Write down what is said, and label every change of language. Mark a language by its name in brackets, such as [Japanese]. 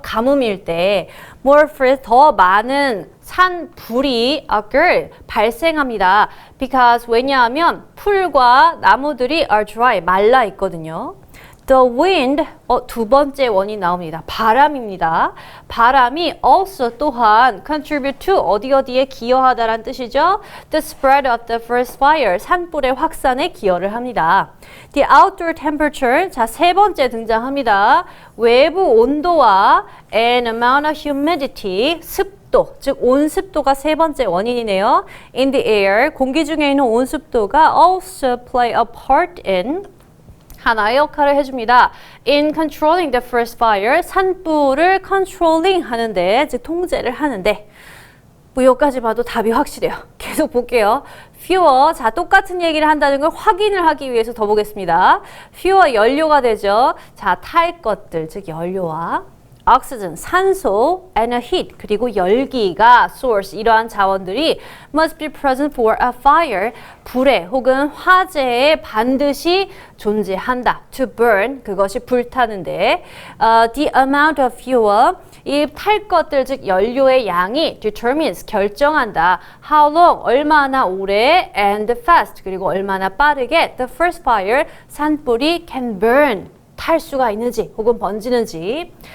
[Korean] 가뭄일 때 [English] more forest [Korean] 더 많은 산불이 occur 발생합니다. Because 왜냐하면 풀과 나무들이 [English] are dry [Korean] 말라 있거든요. [English] The wind, [Korean] 두 번째 원인 나옵니다. 바람입니다. 바람이 also 또한 [English] contribute to [Korean] 어디에 기여하다라는 뜻이죠. [English] The spread of the forest fire, [Korean] 산불의 확산에 기여를 합니다. [English] The outdoor temperature, [Korean] 자, 세 번째 등장합니다. 외부 온도와 [English] an amount of humidity, [Korean] 습도, 즉 온습도가 세 번째 원인이네요. [English] In the air, [Korean] 공기 중에 있는 온습도가 [English] also play a part in [Korean] 하나의 역할을 해줍니다. [English] In controlling the forest fire, [Korean] 산불을 controlling 하는데, 즉 통제를 하는데 뭐 여기까지 봐도 답이 확실해요. 계속 볼게요. fuel, 자 똑같은 얘기를 한다는 걸 확인을 하기 위해서 더 보겠습니다. fuel 연료가 되죠. 자 탈 것들, 즉 연료와 [English] oxygen, 산소, and a heat, [Korean] 그리고 열기가 [English] source, [Korean] 이러한 자원들이 [English] must be present for a fire, [Korean] 불에 혹은 화재에 반드시 존재한다. [English] to burn, [Korean] 그것이 불타는데 [English] the amount of fuel, [Korean] 이 탈 것들, 즉 연료의 양이 determines, 결정한다. [English] how long, [Korean] 얼마나 오래, [English] and fast, [Korean] 그리고 얼마나 빠르게 [English] the first fire, [Korean] 산불이 [English] can burn, [Korean] 탈 수가 있는지 혹은 번지는지.